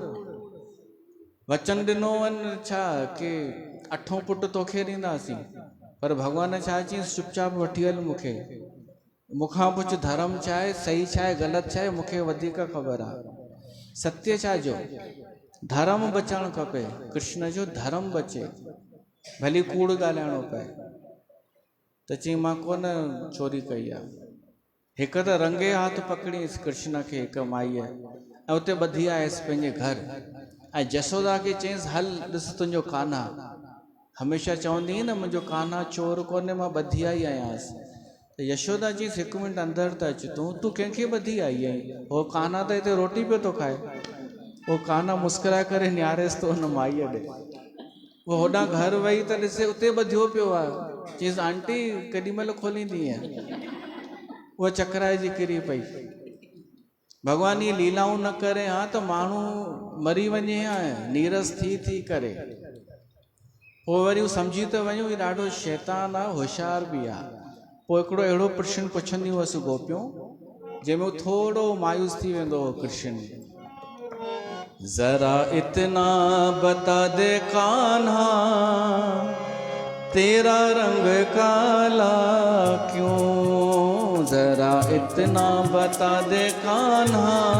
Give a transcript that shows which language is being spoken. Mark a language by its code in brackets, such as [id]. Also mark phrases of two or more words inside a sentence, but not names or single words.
[sd] वचन ॾिनो वञ छा कि 8हों पुटु तोखे ॾींदासीं, पर भॻवान छा चयईंसि चुपचाप वठी हल मूंखे, मूंखां पुछ धर्म छा आहे, सही छा आहे, ग़लति छा आहे, मूंखे वधीक ख़बर आहे। सत्य छा जो धर्म बचणु खपे, कृष्ण जो धर्म बचे, भली कूड़ ॻाल्हाइणो पए। त चई मां कोन चोरी कई आहे। हिकु त रंगे हाथ पकड़ींसि कृष्ण खे हिकु माईअ ऐं उते ॿधी आयसि पंहिंजे घर, ऐं यशोदा खे चयईंसि हल ॾिस तुंहिंजो कान्हा, हमेशह चवंदी न मुंहिंजो कान्हा चोर कोन्हे, मां ॿधी आई आयांसि। त यशोदा चयईंसि हिकु मिंट अंदरि त अच, तूं कंहिंखे ॿधी आई आहीं, हो कान्हा त हिते रोटी पियो थो खाए। वो कान्हा मुस्कुराए करे निहारेसि तो हुन माईअ ॾे। वो होॾां घर वई त ॾिसे उते ॿधियो पियो आहे। चयईंसि आंटी केॾी महिल खोलींदीअ, उहा चकराइजी किरी पई। भॻवान इहे लीलाऊं न करे हा त माण्हू मरी वञे हा नीरस थी करे। पोइ वरी सम्झी त वञूं हीउ ॾाढो शैतान आहे, होशियार बि आहे। पोइ हिकिड़ो अहिड़ो प्रश्न पुछंदियूं हुअसि गोपियूं जंहिंमें थोरो मायूस थी वेंदो हो कृष्ण। [hi] जरा इतना बता दे कान्हा, तेरा रंग काला क्यों, जरा इतना बता दे कान्हा,